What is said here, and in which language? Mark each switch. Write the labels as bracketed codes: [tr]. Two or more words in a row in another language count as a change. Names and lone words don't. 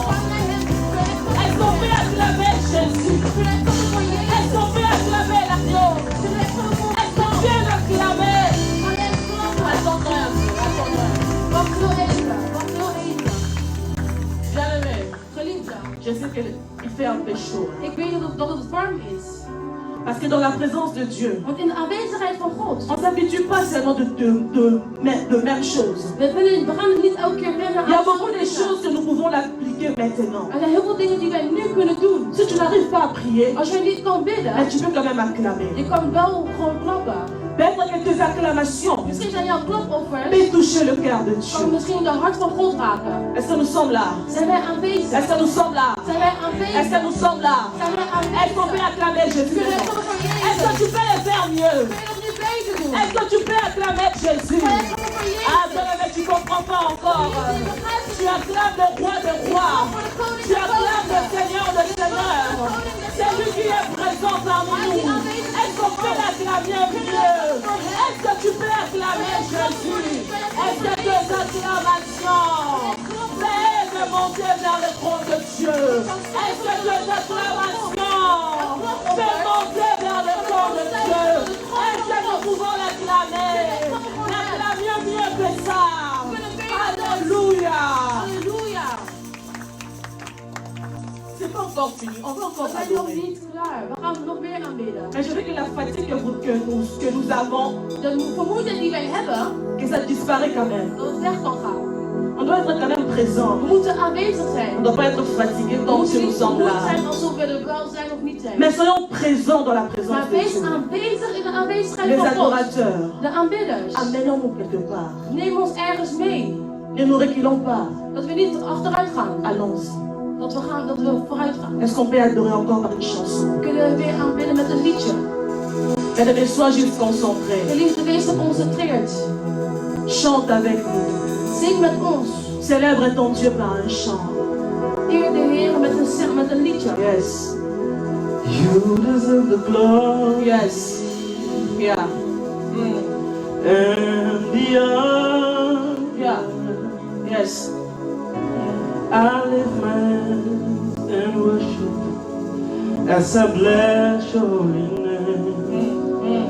[fr] Est-ce qu'on peut acclamer Jésus? Est-ce qu'on peut acclamer l'agneau? Est-ce qu'on peut l'acclamer? Attends-moi un peu, attends-moi. Bien-aimé, je sais qu'il fait un peu chaud. [nl] Ik weet dat het warm is. [fr] Parce que dans la présence de Dieu, [nl] Want in de aanwezigheid van God. [fr] on ne s'habitue pas seulement de même chose. [nl] We gaan het niet elke keer wennen [fr] Il y a [nl] aan [fr] beaucoup de choses que nous pouvons l'appliquer maintenant. [nl] Er zijn heel veel dingen die wij nu kunnen doen. [fr] Si tu n'arrives pas à prier, [nl] Als jij niet kan bidden, [fr] mais tu peux quand même acclamer. [nl] je kan wel gewoon klappen. [fr] Peut-être que tes acclamations [nl] Misschien zijn jouw klapoffers [fr] peuvent toucher le cœur de [nl] kan [fr] Dieu. [nl] misschien de hart van God raken. [fr] Est-ce que nous sommes là? [nl] Zijn wij aanwezig? [fr] Est-ce que nous sommes là? [nl] Zijn wij [fr] Est-ce que [nl] aanwezig? [fr] nous sommes là? [nl] Zijn wij [fr] Est-ce qu'on peut [nl] aanwezig? [fr] acclamer Jésus? [nl] Kunnen we klappen voor [fr] Est-ce que [nl] Jezus? [fr] tu peux le faire mieux? [nl] Kun je nog niet beter doen? [fr] Est-ce que tu peux acclamer Jésus? [nl] Kun je klappen voor Ah, Jezus? [fr] mais tu ne comprends pas encore. Tu acclames le roi des rois. Tu acclames le Seigneur des seigneurs. C'est lui qui est présent parmi nous. Est-ce qu'on peut l'acclamer mieux? Est-ce que tu peux acclamer Jésus? Est-ce que tes acclamations peuvent monter vers le trône de Dieu? Est-ce que tes acclamations peuvent monter vers le trône de Dieu? Est-ce que nous pouvons l'acclamer? L'acclamer mieux que ça. Alléluia. [nl] Halleluja! [fr] C'est pas encore fini. On va encore [nl] We zijn nog [fr] adorer. [nl] niet klaar. We gaan nog meer aanbidden. [fr] Mais je veux que la fatigue que nous avons, [nl] De vermoeidheid die wij hebben, [fr] que ça disparaît quand même. [nl] dat het weg kan gaan. [fr] On doit être quand même présent. [nl] We moeten aanwezig zijn. [fr] On ne doit pas être fatigué [nl] We [fr] comme si [nl] moeten [fr] nous [nl] niet [fr] sommes [nl] vermoeid [fr] là. [nl] zijn alsof we er wel zijn of niet zijn. [fr] Mais soyons présents dans la présence [nl] Maar [fr] de [nl] wees [fr] Dieu. [nl] aanwezig in de aanwezigheid [fr] Les [nl] van God. [fr] adorateurs, [nl] De aanbidders. [fr] amenons-nous quelque part. [nl] Neem ons ergens mee. [fr] Ne nous reculons pas. [nl] Dat we niet achteruit gaan. [fr] Allons-y. [nl] Dat we vooruit gaan. [fr] Est-ce qu'on peut adorer encore par une chanson? [nl] Kunnen we weer aanbidden met een liedje. [fr] Bien-aimés, sois juste concentré. [nl] Geliefde, wees geconcentreerd. [fr] Chante avec nous. [nl] Zing met ons. [fr] Célèbre ton Dieu par un chant. [nl] Eer de Heer met een liedje. [en] Yes. You deserve the glory. Yes. Yeah. And the honor. Yeah. Yes. I lift my hands and worship as I bless your holy name.